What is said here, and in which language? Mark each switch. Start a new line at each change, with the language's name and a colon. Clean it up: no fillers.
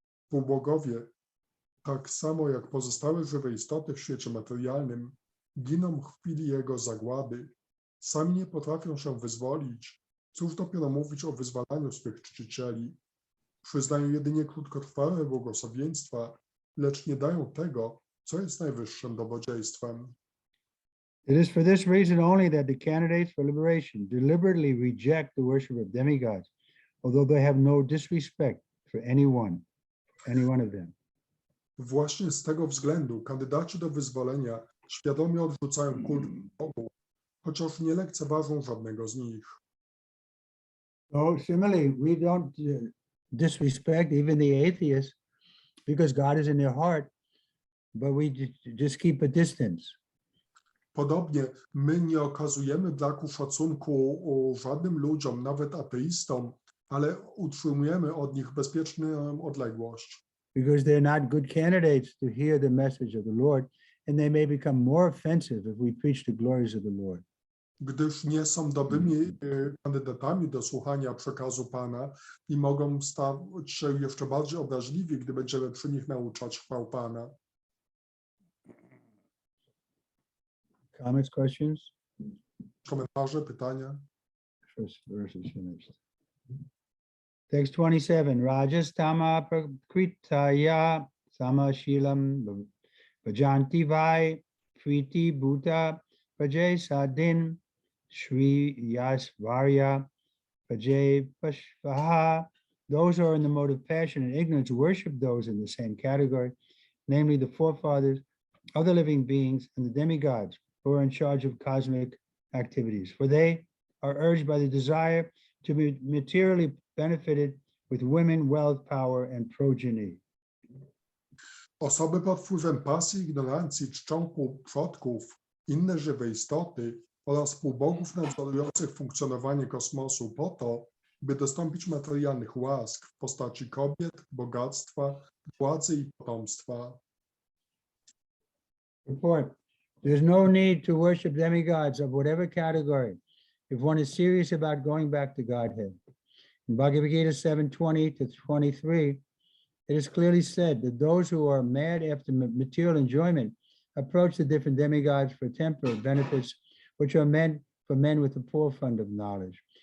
Polish: Półbogowie, tak samo jak pozostałe żywe istoty w świecie materialnym, giną w chwili jego zagłady. Sami nie potrafią się wyzwolić. Cóż dopiero mówić o wyzwalaniu swych czcicieli. Przyznają jedynie krótkotrwałe błogosławieństwa, lecz nie dają tego, co jest najwyższym dobrodziejstwem.
English: It is for this reason only that the candidates for liberation deliberately reject the worship of demigods, although they have no disrespect for any one of them.
Polish: Właśnie z tego względu kandydaci do wyzwolenia świadomie odrzucają kult bogów, chociaż nie lekceważą żadnego z nich.
English: So similarly, we don't disrespect even the atheists because God is in their heart, but we just keep a distance.
Polish: Podobnie my nie okazujemy braku szacunku żadnym ludziom, nawet ateistom, ale utrzymujemy od nich bezpieczną odległość.
English: Because they're not good candidates to hear the message of the Lord, and they may become more offensive if we preach the glories of the Lord.
Polish: Gdyż nie są dobrymi kandydatami do słuchania przekazu Pana i mogą stać się jeszcze bardziej obraźliwi, gdy będziemy przy nich nauczać chwał Pana.
English: Comments, questions?
Polish: Komentarze, pytania?
English: First verse is finished. Text 27.
Sanskrit: Rajastama prakritaya samashilam vajanti vai priti bhuta Pajay Sadin Shri Yasvarya Pajay Pashvaha.
English: Those who are in the mode of passion and ignorance worship those in the same category, namely the forefathers of the living beings and the demigods who are in charge of cosmic activities. For they are urged by the desire to be materially benefited with women, wealth, power, and progeny.
Polish: Osoby pod wpływem pasji i ignorancji czczą przodków, inne żywe istoty oraz półbogów nadzorujących funkcjonowanie kosmosu po to, by dostąpić materialnych łask w postaci kobiet, bogactwa, władzy i potomstwa.
English: Report. There's no need to worship demigods of whatever category if one is serious about going back to Godhead. In Bhagavad Gita 7:20 to 23, it is clearly said that those who are mad after material enjoyment approach the different demigods for temporary benefits, which are meant for men with a poor fund of knowledge.